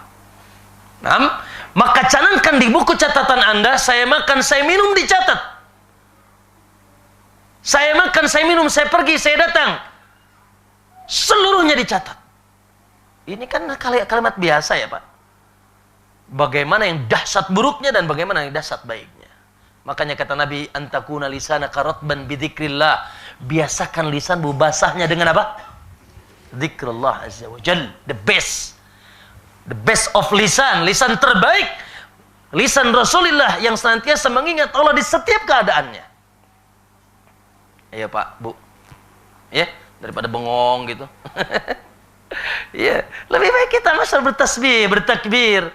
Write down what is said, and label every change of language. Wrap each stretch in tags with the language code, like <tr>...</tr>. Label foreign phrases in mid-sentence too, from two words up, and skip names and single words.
<id>Nah, maka canangkan di buku catatan Anda, saya makan, saya minum dicatat. Saya makan, saya minum, saya pergi, saya datang. Seluruhnya dicatat. Ini kan kalimat biasa ya Pak. Bagaimana yang dahsyat buruknya dan bagaimana yang dahsyat baiknya. Makanya kata Nabi,</id> <ar>antakuna lisanaka ratban bidzikrillah.</ar> <id>Biasakan lisanmu basahnya dengan apa?</id> <ar>Zikrullah azza wa jal.</ar> <en>The best. The best of lisan.</en> <id>Lisan terbaik. Lisan Rasulullah yang senantiasa mengingat Allah di setiap keadaannya. Iya Pak, Bu. Ya, daripada bengong gitu. Ya, lebih baik kita masal bertasbih, bertakbir.</id>